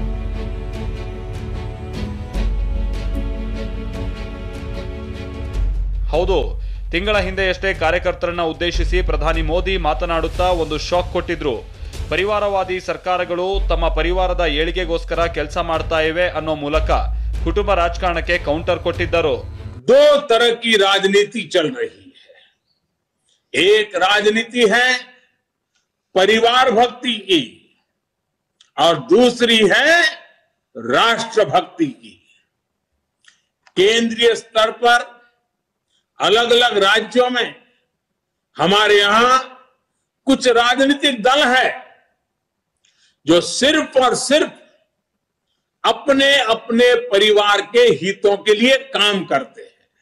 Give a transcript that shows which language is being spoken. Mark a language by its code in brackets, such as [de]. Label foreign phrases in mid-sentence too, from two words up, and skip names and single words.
[kn] ಹೌದು, ತಿಂಗಳ ಹಿಂದೆಯಷ್ಟೇ ಕಾರ್ಯಕರ್ತರನ್ನ ಉದ್ದೇಶಿಸಿ ಪ್ರಧಾನಿ ಮೋದಿ ಮಾತನಾಡುತ್ತಾ ಒಂದು ಶಾಕ್ ಕೊಟ್ಟಿದ್ರು. ಪರಿವಾರವಾದಿ ಸರ್ಕಾರಗಳು ತಮ್ಮ ಪರಿವಾರದ ಏಳಿಗೆಗೋಸ್ಕರ ಕೆಲಸ ಮಾಡ್ತಾ ಇವೆ ಅನ್ನೋ ಮೂಲಕ ಕುಟುಂಬ ರಾಜಕಾರಣಕ್ಕೆ ಕೌಂಟರ್ ಕೊಟ್ಟಿದ್ದರು. [hi] दो तरह की राजनीति चल रही है। एक राजनीति है परिवार भक्ति की और दूसरी है राष्ट्र भक्ति की। केंद्रीय स्तर पर अलग अलग राज्यों में हमारे यहां कुछ राजनीतिक दल है जो सिर्फ और सिर्फ अपने अपने परिवार के हितों के लिए काम करते हैं।